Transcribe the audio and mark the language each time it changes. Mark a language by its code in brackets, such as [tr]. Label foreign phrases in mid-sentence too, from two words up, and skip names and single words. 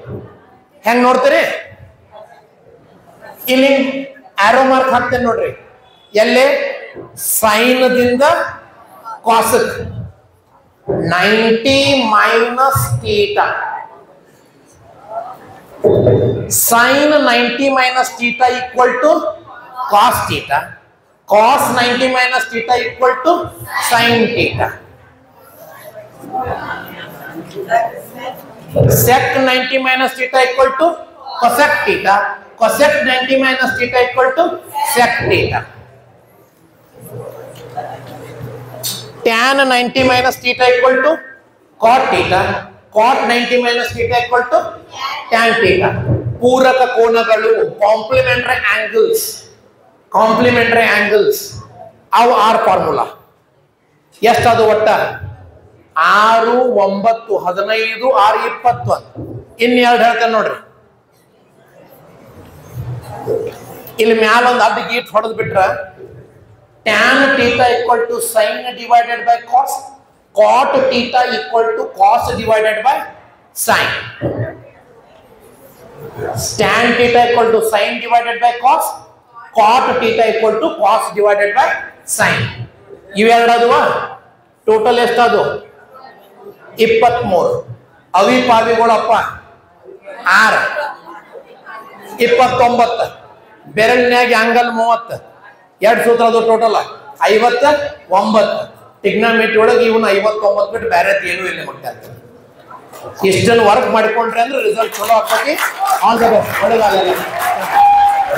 [kn] ಹೆಂಗ್ ನೋಡ್ತೀರಿ? ಇಲ್ಲಿ ಆರೋ ಮಾರ್ಕ್ ಹಾಕ್ತೇನೆ ನೋಡ್ರಿ. ಎಲ್ಲೇ? ಸೈನದಿಂದ ಕಾಸಕ್ 90 ಮೈನಸ್ ಥೀಟಾ. [en] Sin 90 minus theta equal to cos theta. Cos 90 minus theta equal to sin theta. Sec 90 minus theta equal to cosec theta. Cosec 90 minus theta equal to sec theta. Tan 90 minus theta equal to cot theta. Cot 90 minus theta equal to tan theta. [kn] ಪೂರಕ ಕೋನಗಳು [en] complementary angles [kn] ಅವು ಆರ್ ಫಾರ್ಮುಲಾ ಎಷ್ಟದು ಒಟ್ಟ 6 9 15 6 21 ಇನ್ನೆರಡು ಹೇಳ್ತೇನೆ ನೋಡ್ರಿ ಇಲ್ಲಿ ಮ್ಯಾಲ ಒಂದು ಅಡ್ಡ ಗೀಟ್ ಹೊಡೆದು ಬಿಟ್ರ [en] tan theta equal to sin divided by cos, cot theta equal to cos divided by sin. Tan theta equal to sin divided by cos, cot theta equal to cos divided by sin. [kn] ಇವೆರಡದುವಾ ಟೋಟಲ್ ಎಷ್ಟದು 23 ಅವಿಪಾವಿಗಳಪ್ಪ 6 29 ಬೆರಳಿನಾಗ ಆಂಗಲ್ 30 ಎರಡು ಸೂತ್ರ ಅದು ಟೋಟಲ್ 59 ಟಿಗ್ನಾಮೆಟ್ರಿ ಒಳಗೆ ಇವನು 59 ಬಿಟ್ಟು ಬೇರೆ ಏನೂ ಇಲ್ಲ ಮುಟ್ಟಾಗ್ತದೆ ಇಷ್ಟನ್ನು ವರ್ಕ್ ಮಾಡಿಕೊಂಡ್ರೆ ಅಂದ್ರೆ ರಿಸಲ್ಟ್ ಚಲೋ ಆಗ್ತದೆ [en] all the best [kn] ಒಳ್ಳೆದಾಗಲಿ